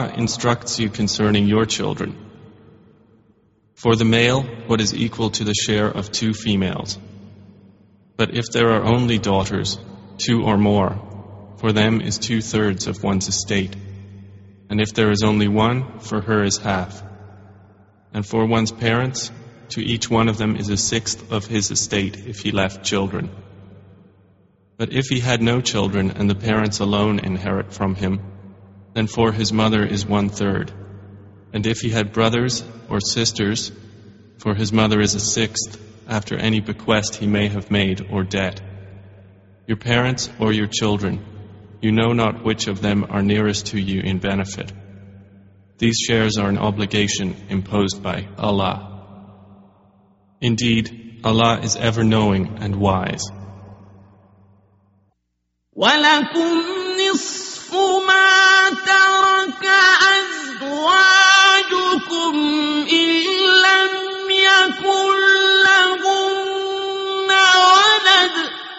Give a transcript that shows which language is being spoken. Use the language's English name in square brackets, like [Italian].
[English] instructs you concerning your children. For the male, what is equal to the share of two females. But if there are only daughters, two or more, for them is two-thirds of one's estate. And if there is only one, for her is half. And for one's parents, to each one of them is a sixth of his estate if he left children. But if he had no children and the parents alone inherit from him, then for his mother is one third. And if he had brothers or sisters, for his mother is a sixth after any bequest he may have made or debt. Your parents or your children, you know not which of them are nearest to you in benefit. These shares are an obligation imposed by Allah. Indeed, Allah is ever knowing and wise. [Arabic] وَلَكُمْ نِصْفُ مَا تَرَكَ أَزْوَاجُكُمْ إِنْ لَمْ يَكُنْ لَهُنَّ وَلَدٌ